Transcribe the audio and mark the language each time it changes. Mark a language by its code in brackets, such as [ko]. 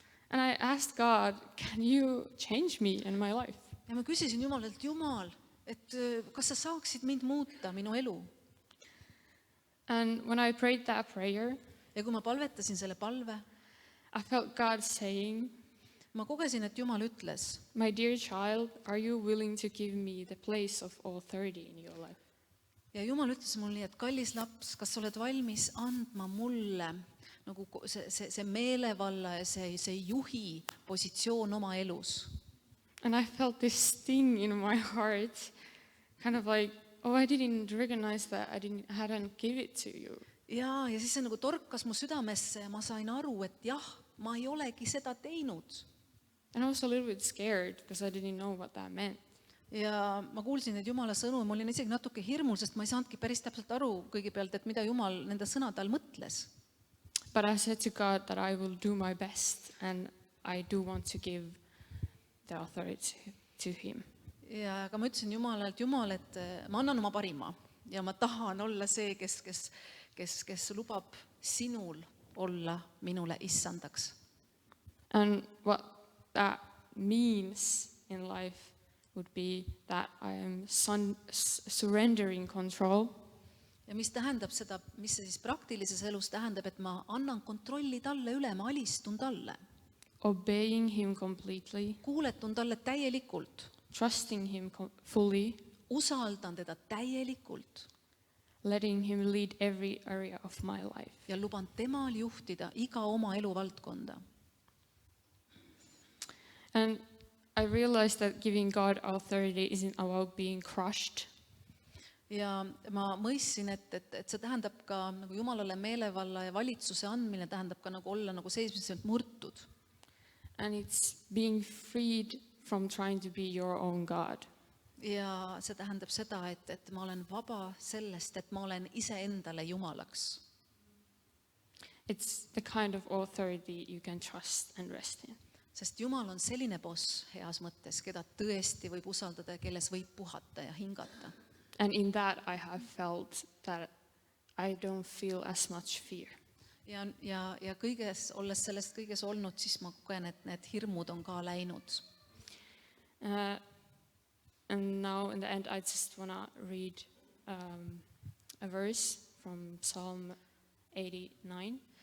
[en] And I asked God, can you change me in my life? [et] Ja ma küsisin Jumalalt, Jumal, et kas sa saaksid mind muuta, minu elu? [en] And when I prayed that prayer, [et] Ja kui ma palvetasin selle palve, [en] I felt God saying, [et] ma kogesin, et Jumal ütles, [en] my dear child, are you willing to give me the place of authority in your life? [et] ja Jumal ütles mulle nii, et kallis laps, kas sa oled valmis andma mulle nagu see meelevalla ja see juhi positsioon oma elus? [en] And I felt this sting in my heart, kind of like, oh, I didn't recognize that I hadn't give it to you. [et] Ja siis see nagu torkas mu südamesse ja ma sain aru, et jah, ma ei olegi seda teinud. [en] And I was a little bit scared because I didn't know what that meant. [et] Ja ma kuulsin neid Jumala sõnu ja ma olin isegi natuke hirmul, sest ma ei saanudki päris täpselt aru kõigepealt, et mida Jumal nende sõnade all mõtles. [en] But I said to God that I will do my best and I do want to give the authority to him. [et] Ja aga ma ütlesin Jumalale, et Jumal, et ma annan oma parima ja ma tahan olla see, kes lubab sinul olla minule issandaks. [en] And what that means in life would be that I am surrendering control. [et] Ja mis tähendab seda, mis see siis praktilises elus tähendab, et ma annan kontrolli talle üle, ma alistun talle. [en] Obeying him completely, [et] Kuuletun talle täielikult, [en] trusting him fully, [et] usaldan teda täielikult [en] letting him lead every area of my life. [et] ja luban temal juhtida iga oma eluvaldkonda. [en] And I realized that giving God authority isn't about being crushed. [et] Ja ma mõistsin, et see tähendab ka nagu Jumalale meelevalla ja valitsuse andmine tähendab ka nagu olla nagu seismiselt murtud. [en] And it's being freed from trying to be your own God. [et] Ja see tähendab seda, et ma olen vaba sellest, et ma olen iseendale Jumalaks. [en] It's the kind of authority you can trust and rest in. [et] Sest Jumal on selline boss heas mõttes, keda tõesti võib usaldada ja kelles võib puhata ja hingata. [en] And in that I have felt that I don't feel as much fear. [et] Ja kõiges, olles sellest kõiges olnud, siis ma kogen, et need hirmud on ka läinud. [en] And now in the end I just want to read a verse from Psalm 89